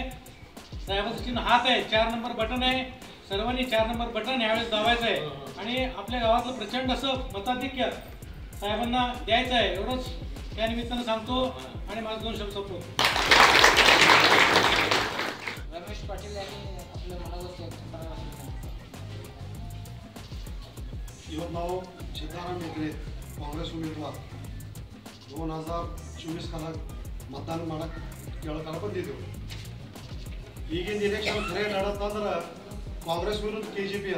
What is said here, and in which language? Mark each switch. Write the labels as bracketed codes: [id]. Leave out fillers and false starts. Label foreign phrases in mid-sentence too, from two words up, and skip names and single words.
[mr] साहेबाचं चिन्ह हात आहे, 4 नंबर बटन आहे. सर्वांनी 4 नंबर बटन यावेळेस दाबायचं आहे आणि आपल्या गावातलं प्रचंड असं मताधिक्य साहेबांना द्यायचं आहे. एवढंच त्या निमित्तानं सांगतो आणि माझं 2 शब्द संपतो. रमेश पाटील यांनी आपल्या मनावर व्यक्त करावं. [kn] ಇವತ್ತು ನಾವು ಸಿದ್ದರಾಮಯ್ಯ ಮೇತ್ರೆ ಕಾಂಗ್ರೆಸ್ ಉಮೇದುವಾರ 2024 ಕಾಲ ಮತದಾನ ಮಾಡಕ್ಕೆ ಕೇಳೋಕೆ ಬಂದಿದ್ದೆವು. ಈಗಿನ ಇಲೆಕ್ಷನ್ ಖರೆ ನಡೆದಂದ್ರೆ ಕಾಂಗ್ರೆಸ್ ವಿರುದ್ಧ KJP ಅದ.